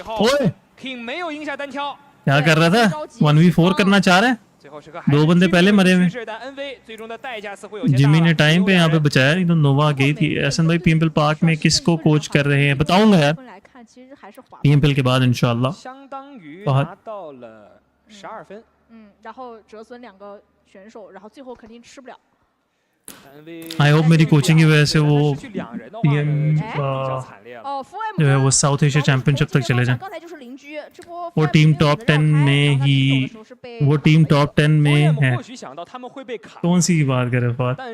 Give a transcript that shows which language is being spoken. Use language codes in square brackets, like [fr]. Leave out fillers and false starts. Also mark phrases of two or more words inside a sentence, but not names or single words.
[ur] اوئے کیا کر رہا تھا، 1v4 کرنا چاہ رہا ہے. 2 بندے پہلے مرے ہوئے. جمی نے ٹائم پہ یہاں پہ بچایا، نہیں تو نووا گئی تھی. احسن بھائی پی ایم پی ایل پارک میں کس کو کوچ کر رہے ہیں بتاؤں گا یار پی ایم پی ایل کے بعد [ar] إن شاء الله. [zh] 然后折损2个选手，然后最后肯定吃不了。 [en] I hope [ur] میری کوچنگ کی وجہ سے وہ پی ایم جو ہے وہ [en] South Asia Championship [ur] تک چلے جائیں. وہ ٹیم ٹاپ 10 میں ہی، وہ ٹیم ٹاپ 10 میں ہے. کون سی بات کر رہے ہو?